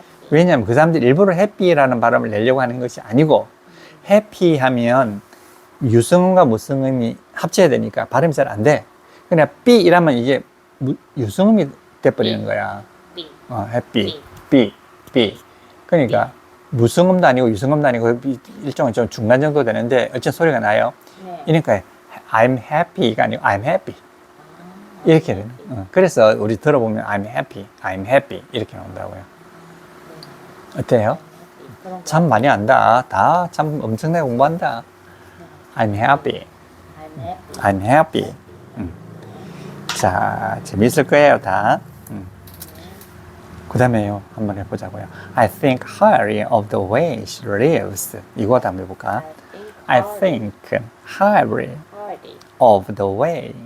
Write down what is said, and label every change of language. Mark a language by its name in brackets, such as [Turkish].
[Korean] 왜냐하면 그 사람들이 일부러 해피라는 발음을 내려고 하는 것이 아니고, 해피하면 유성음과 무성음이 합쳐야 되니까 발음이 잘 안 돼. 그냥 B 이라면 이게 유성음이 돼버리는 거야. B. 해피, B. 그러니까 무성음도 아니고 유성음도 아니고 일종은 좀 중간 정도 되는데 어쨌든 소리가 나요. 네. 그러니까 [English] I'm happy [Korean] 가 아니고 [English] I'm happy. [Korean] 이렇게 되는. 그래서 우리 들어보면 [English] I'm happy [Korean] 이렇게 나온다고요. 어때요? 참 많이 안다. 다 참 엄청나게 공부한다. [English] I'm happy. I'm happy. [Korean] 자, 재밌을 거예요, 다. 그 다음에요, 한번 해보자고요. [English] I think highly of the way she lives. [Korean] 이거도 한번 해볼까? [English] I think highly of the way